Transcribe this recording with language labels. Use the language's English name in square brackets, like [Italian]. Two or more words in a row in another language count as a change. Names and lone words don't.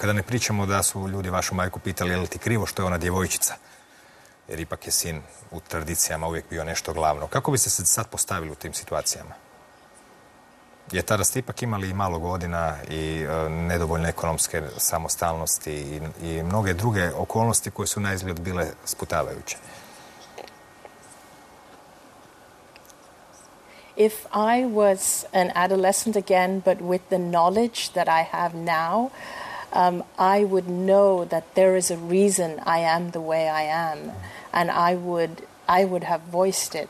[Croatian] Da ne pričamo da su ljudi vašu majku pitali je li ti krivo što je ona djevojčica, jer ipak je sin u tradicijama uvijek bio nešto glavno. Kako biste se sad postavili u tim situacijama? Jer tada ste ipak imali i malo godina i nedovoljne ekonomske samostalnosti i mnoge druge okolnosti koje su na izgled bile sputavajuće. [English] If I was an adolescent again, but with the knowledge that I have now, I would know that there is a reason I am the way I am, and I would have voiced it.